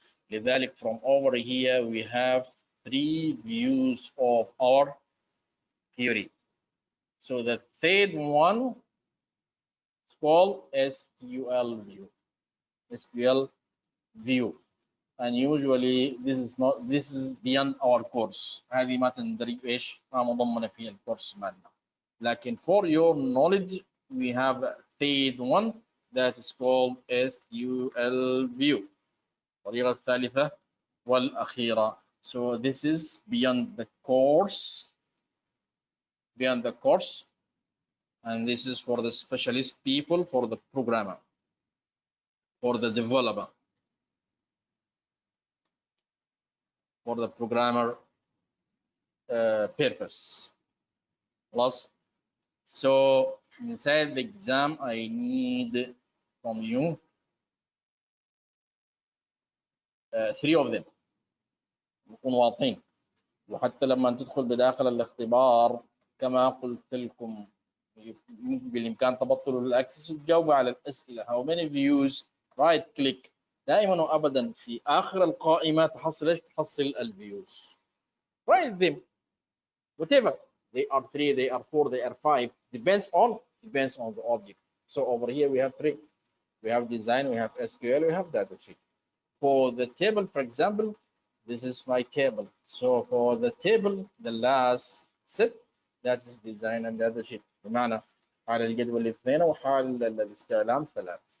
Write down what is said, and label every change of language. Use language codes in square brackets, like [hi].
[ar] لذلك [en] from over here we have 3 views of our query. So the third one is called SQL view. SQL view. And usually this is beyond our course. [ar] هذه ما تندرج ايش ما مضمنه في الكورس مالنا. لكن [en] for your knowledge we have third one that is called SQL view. [ar] الطريقة الثالثة والأخيرة. [en] So this is beyond the course, and this is for the specialist people, for the programmer, for the developer, for the programmer purpose. Plus, so inside the exam, I need from you 3 of them [ar] نكون واضحين، وحتى لما تدخل بداخل الاختبار كما قلت لكم بالإمكان تبطلوا الأكسس وتجاوبوا على الأسئلة. [en] How many views, right click. [ar] دائما وأبدا في آخر القائمة تحصل إيش؟ تحصل الفيوز. [en] Write them whatever they are 3, they are 4, they are 5, depends on the object. So over here we have 3. We have design, we have SQL, we have data sheet. For the table, for example, this is my table. So for the table, the last set, that is design and data sheet. [ar] بمعنى حال الجدول 2 وحال الاستعلام 3.